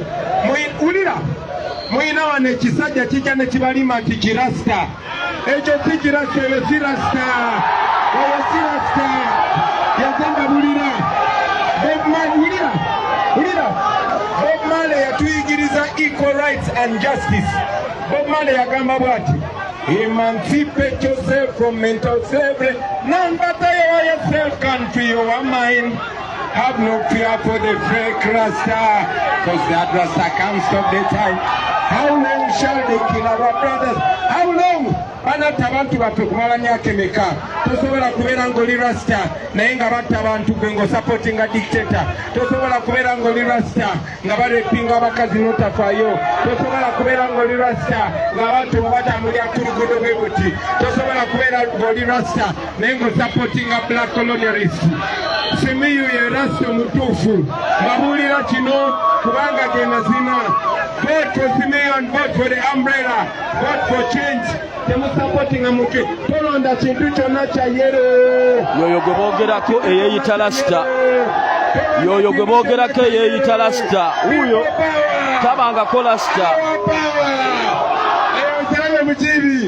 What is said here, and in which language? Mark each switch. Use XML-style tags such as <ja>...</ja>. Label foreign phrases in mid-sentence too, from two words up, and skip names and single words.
<lg>Muyina wano ekisajja kijja ne kibalima nti kirasta. Ekyo si kirasta, eyo si rasta. Yazanga bulira.</lg> <en>Bob Marley yatuyigiriza equal rights and justice. Bob Marley</en> <lg>yagamba bwati,</lg> <en>emancipate yourself from mental slavery. None but yourself can free your mind. Have no fear for the fake Rasta, because that Rasta can't stop the time. How long shall they kill our brothers? How long?</en> <lg>Banata abantu baffe kumala myaka emeka. Tosobola kubeera ng'oli Rasta naye nga batta abantu gwe ng'osupportinga dictator. Tosobola kubeera ng'oli Rasta nga barepinga abakazi n'otafaayo. Tosobola kubeera ng'oli Rasta ng'abantu batambulira ku luguudo bwe buti. Tosobola kubeera ng'oli Rasta naye ng'osupportinga</lg> <en>black colonialists.</en> <lg>Simiyu ye Rasta omutuufu. Babuulira kino kubanga ge mazima.</lg> <en>Vote for Simiyu and vote for the umbrella. Vote for change.</en> <lg>Temusupportinga mutu. Tolonda kintu kyonna kya yero. Yoyo gwe boogerako eyeeyita Rasta. Yoyo gwe boogerako eyeeyita Rasta. Wuyo tabangako Rasta. Salamu mukibi.</lg>